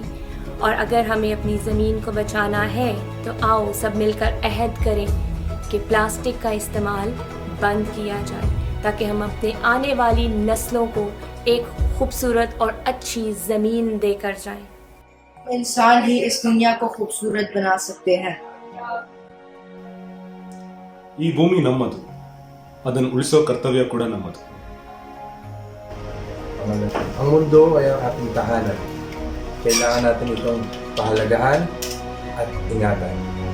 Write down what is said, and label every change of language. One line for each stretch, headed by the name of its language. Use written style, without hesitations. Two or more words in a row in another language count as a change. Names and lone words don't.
Hindi: और अगर हमें अपनी ज़मीन को बचाना है तो आओ सब मिलकर अहद करें कि प्लास्टिक का इस्तेमाल बंद किया जाए, ताकि हम अपने आने वाली नस्लों को एक खूबसूरत और अच्छी ज़मीन देकर जाएं। इंसान ही इस दुनिया को खूबसूरत बना सकते हैं।
Kannada: ಈ ಭೂಮಿ ನಮ್ಮದು, ಅದನ್ನು ಉಳಿಸೋ ಕರ್ತವ್ಯ ಕೂಡ ನಮ್ಮದು.
Filipino: Ang mundo ay ang ating tahanan. Kailangan natin itong pahalagahan at ingatan.